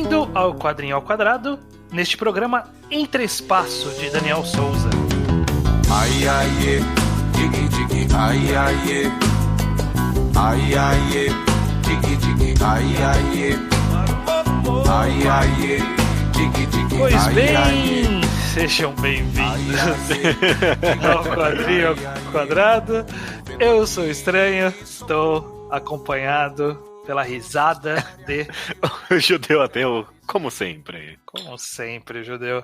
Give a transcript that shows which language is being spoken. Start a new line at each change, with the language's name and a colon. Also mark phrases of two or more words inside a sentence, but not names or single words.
Portuguese: ao Quadrinho ao Quadrado, neste programa Entre Espaço, de Daniel Souza. Ai, ai, digi, digi, ai, ai, ai, ai, digi, digi, ai, ai, ai, ai, digi, digi, pois bem, sejam bem-vindos ao Quadrinho ao Quadrado. Eu sou Estranho, estou acompanhado pela risada de... O Judeu Ateu, como sempre. Como sempre, Judeu.